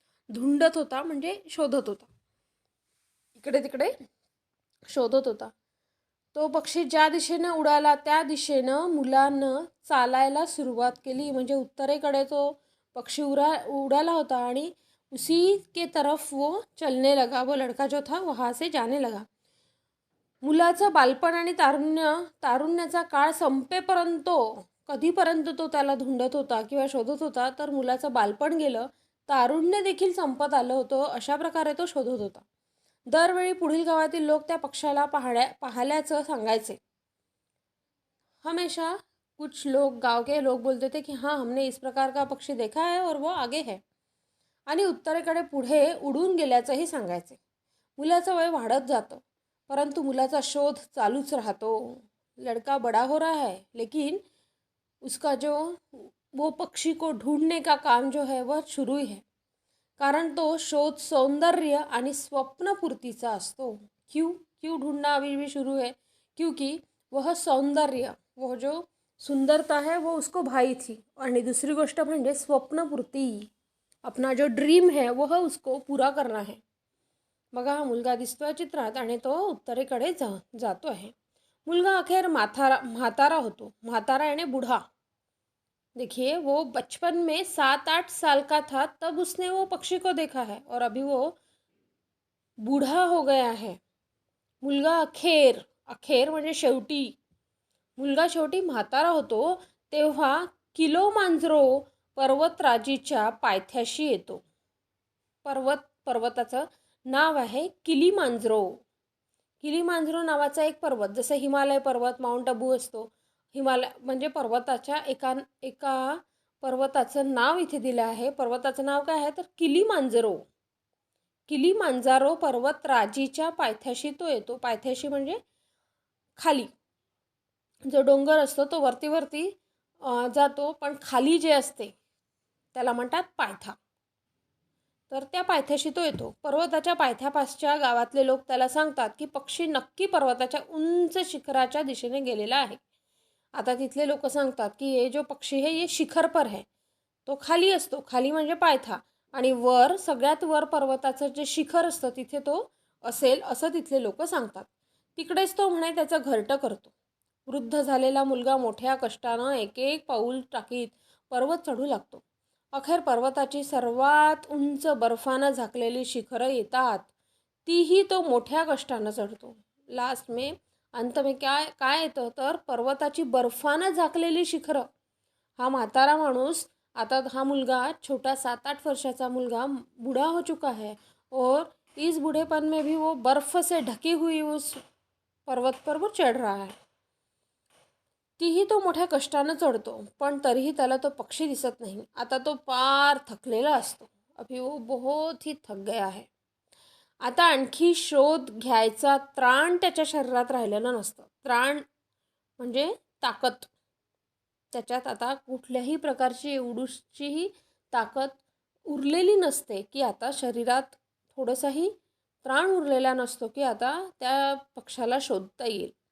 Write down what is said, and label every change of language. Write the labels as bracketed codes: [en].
[mr] धुंडत होता म्हणजे शोधत होता, इकडे तिकडे शोधत होता. तो पक्षी ज्या दिशेने उडाला त्या दिशेनं मुलानं चालायला सुरुवात केली. म्हणजे उत्तरेकडे तो पक्षी उडाला होता आणि [hi] उसी के तरफ वो चलने लगा. वो लड़का जो था वहाँ से जाने लगा. [mr] मुलाचं बालपण आणि तारुण्याचा काळ संपेपर्यंत, कधीपर्यंत तो त्याला धुंडत होता किंवा शोधत होता, तर मुलाचं बालपण गेलं, तारुण्य देखील संपत आलं होतं, अशा प्रकारे तो शोधत होता. दरवेळी पुढील गावातील लोक त्या पक्षाला पाहल्याचं सांगायचे. [hi] हमेशा कुछ लोग, गांव के लोग बोलते थे कि हाँ, हमने इस प्रकार का पक्षी देखा है और वो आगे है, [mr] आणि उत्तरेकडे पुढे उडून गेल्याचंही सांगायचे. मुलाचं वय वाढत जातं, परंतु मुलाचा शोध चालूच राहतो. [hi] लड़का बड़ा हो रहा है, लेकिन उसका जो वो पक्षी को ढूंढने का काम जो है वह शुरू ही है. [mr] कारण तो शोध सौंदर्य आणि स्वप्नपूर्तीचा असतो. [hi] क्यों ढूंढना अभी भी शुरू है? क्योंकि वह सौंदर्य, वो जो सुंदरता है वो उसको भाई थी. [mr] आणि दुसरी गोष्ट म्हणजे स्वप्नपूर्ती, [hi] अपना जो ड्रीम है वह उसको पूरा करना है. [mr] बघा, हा मुलगा दिसतोय चित्रात आणि तो उत्तरेकडे जातो आहे. मुलगा अखेर म्हातारा होतो. [hi] म्हातारा यानी बूढ़ा. देखिए, वो बचपन में 7-8 साल का था तब उसने वो पक्षी को देखा है और अभी वो बूढ़ा हो गया है. [mr] मुलगा अखेर म्हणजे शेवटी, मुलगा शेवटी म्हातारा होतो तेव्हा किलोमांजरो पर्वतराजीच्या पायथ्याशी येतो. पर्वताचं नाव आहे किलीमांजरो. किलीमांजरो नावाचा एक पर्वत, जसं हिमालय पर्वत, माउंट अबू असतो. हिमालय म्हणजे पर्वताच्या एका पर्वताचं नाव इथे दिलं आहे. पर्वताचं नाव काय आहे तर किलीमांजरो. किलीमांजारो पर्वत राजीच्या पायथ्याशी तो येतो. पायथ्याशी म्हणजे खाली जो डोंगर असतो तो वरती जातो, पण खाली जे असते त्याला म्हणतात पायथा. तर त्या पायथ्याशी तो येतो. पर्वताच्या पायथ्यापासच्या गावातले लोक त्याला सांगतात की पक्षी नक्की पर्वताच्या उंच शिखराच्या दिशेने गेलेला आहे. आता तिथले लोक सांगतात की ये जो पक्षी है ये शिखर पर है. तो खाली असतो, खाली म्हणजे पायथा, आणि वर सगळ्यात वर पर्वताचं जे शिखर असतं तिथे तो असेल असं तिथले लोक सांगतात. तिकडेच तो म्हणे त्याचं घरटं करतो. वृद्ध झालेला मुलगा मोठ्या कष्टानं एक पाऊल टाकीत पर्वत चढू लागतो. अखेर पर्वताची सर्वात उंच बर्फानं झाकलेली शिखरं येतात. तीही तो मोठ्या कष्टानं चढतो. [hi] लास्ट में अंत में [mr] काय येतं तर पर्वताची बर्फानं झाकलेली शिखरं. हा म्हातारा माणूस, आता हा मुलगा छोटा 7-8 वर्षाचा मुलगा [hi] बूढ़ा हो चुका है और इस बूढ़ेपन में भी वो बर्फ से ढकी हुई उस पर्वत पर वो चढ़ रहा है. [mr] तीही तो मोठ्या कष्टानं चढतो, पण तरीही त्याला तो पक्षी दिसत नाही. आता तो पार थकलेला असतो. [hi] अभी वो बहुत ही थक गया है. [mr] आता आणखी शोध घ्यायचा त्राण त्याच्या शरीरात राहिलेलं नसतं. त्राण म्हणजे ताकद. त्याच्यात आता कुठल्याही प्रकारची एवढीशीही ताकद उरलेली नसते की आता शरीरात थोडंसाही त्राण उरलेला नसतो की आता त्या पक्षाला शोधता येईल.